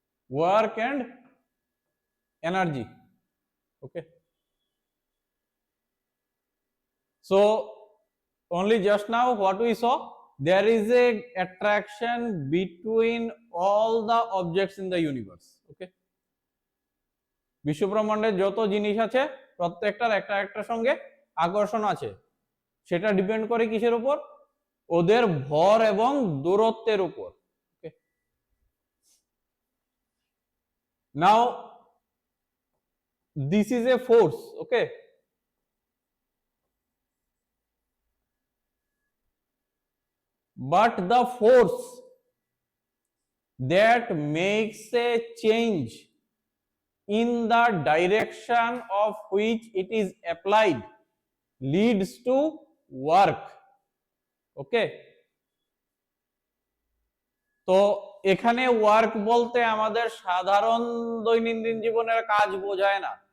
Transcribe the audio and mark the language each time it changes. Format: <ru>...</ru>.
<en>work and energy. Okay, so only just now what we saw, there is a attraction between all the objects in the universe.</en> <bn>Okay, বিশ্বব্রহ্মাণ্ডে যত জিনিস আছে প্রত্যেকটার একটা একটার সঙ্গে আকর্ষণ আছে, সেটা ডিপেন্ড করে কিসের উপর, ওদের ভর এবং দূরত্বের উপর।</bn> <en>Okay, now this is a force. Okay, but the force that makes a change in the direction of which it is applied leads to work.</en> <bn>Okay, তো এখানে ওয়ার্ক বলতে আমাদের সাধারণ দৈনন্দিন জীবনের কাজ বোঝায় না।</bn>